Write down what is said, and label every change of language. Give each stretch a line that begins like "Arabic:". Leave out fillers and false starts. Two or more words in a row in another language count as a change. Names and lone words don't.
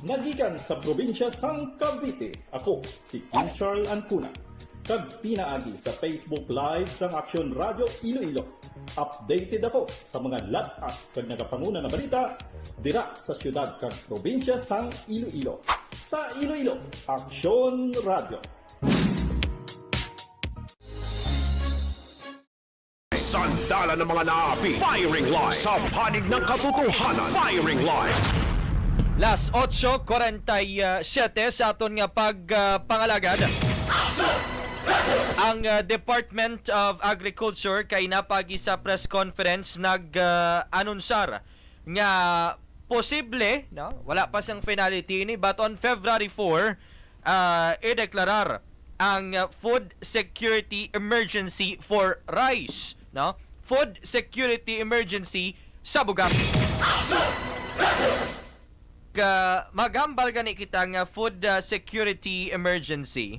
Hiligaynon: gikan sa probinsya sang Cavite. Ako si King Charles Ancuna. Kag pinaagi sa Facebook Live sang Aksyon Radio Iloilo. Updated ako sa mga latas kag nagapanguna nga balita dira sa syudad kag probinsya sang Iloilo. Sa Iloilo, Aksyon Radio.
Filipino: Sandala ng mga naapi. Firing line. Sa panig ng katotohanan. Firing line.
Hiligaynon: Las 8:47 sa aton nga pagpangalagad. Ang Department of Agriculture kay napagi sa
English: press conference
Hiligaynon: nag-anunsar nga posible, no? Wala pa siyang finality ni,
English: but on February 4
Hiligaynon: i-deklarar ang
English: food security emergency for rice, no? Food security emergency
Hiligaynon: sa bugas. Magambal gani kita nga
English: food security emergency.